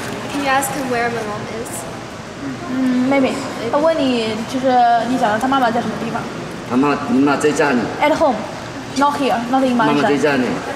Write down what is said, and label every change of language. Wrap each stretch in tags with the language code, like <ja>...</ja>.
<en>Can you ask him where my mom is?</en> <zh>妹妹，他问你就是你想他妈妈在什么地方？你妈在家里。</zh> <en>At home, not here, not in my house.</en> <zh>妈妈在家里。</zh>